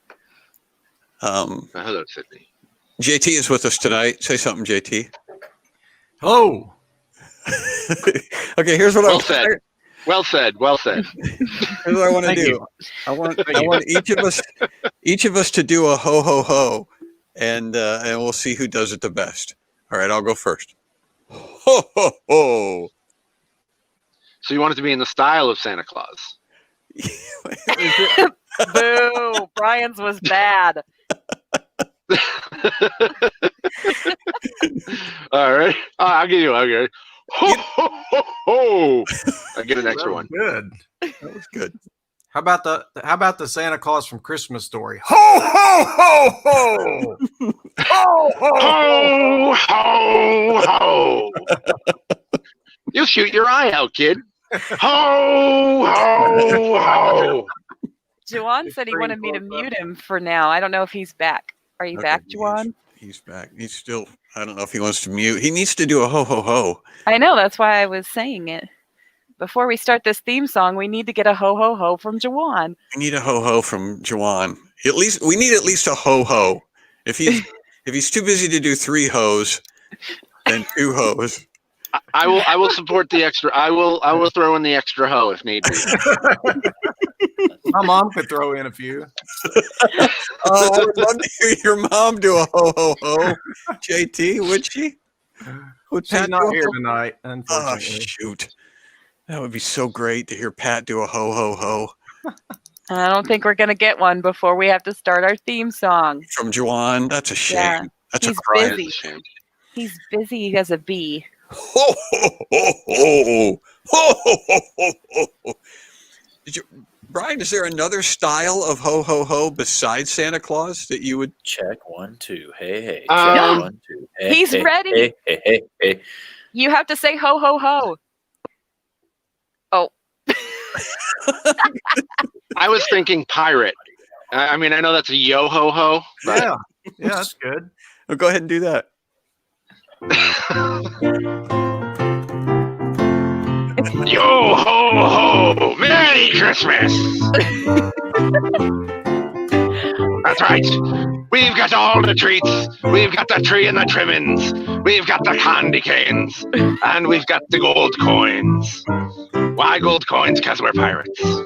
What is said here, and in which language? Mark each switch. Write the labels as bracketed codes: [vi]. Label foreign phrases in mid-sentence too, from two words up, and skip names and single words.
[en] Hello, Sydney. JT is with us tonight. Say something, JT. Oh. Okay, here's what Well said. Well said. Well said. Here's what I want to do. I want each of us to do a ho ho ho, and we'll see who does it the best. All right, I'll go first. Ho ho ho! So you want it to be in the style of Santa Claus? Boo! Brian's was bad. All right. I'll give you one. Okay. Ho ho ho ho! I get an extra one. Good. That was good. How about the Santa Claus from Christmas Story? Ho ho ho ho! Ho ho Ho ho ho! You'll shoot your eye out, kid. Ho ho ho! Juan said he wanted me to mute him for now. I don't know if he's back. Are you back, Juan? He's back. He's still, I don't know if he wants to mute. He needs to do a ho ho ho. I know, that's why I was saying it. Before we start this theme song, we need to get a ho ho ho from Juan. We need a ho ho from Juan. We need at least a ho ho. If he's too busy to do 3 hoes, then 2 hoes. I will support the extra. I will throw in the extra ho if need be. My mom could throw in a few. Oh, I would love to hear your mom do a ho ho ho. JT, would she? Would She's Pat not do a here ho- tonight, Oh unfortunately. shoot! That would be so great to hear Pat do a ho ho ho I don't think we're going to get one before we have to start our theme song. from Juan. That's a shame. Yeah, That's he's a crime. busy. He's busy as a bee. Ho ho ho ho ho ho ho ho ho. Brian, is there another style of ho ho ho besides Santa Claus that you would? Check 1 2. Hey. Um, Check 1 2. Hey, He's hey, ready. Hey. You have to say ho ho ho. Oh. I was thinking pirate. I mean, I know that's a yo ho ho. Yeah, that's good. Oh, go ahead and do that. Yo ho ho! Merry Christmas! That's right. We've got all the treats. We've got the tree and the trimmings. We've got the candy canes. And we've got the gold coins. Why gold coins? Because we're pirates.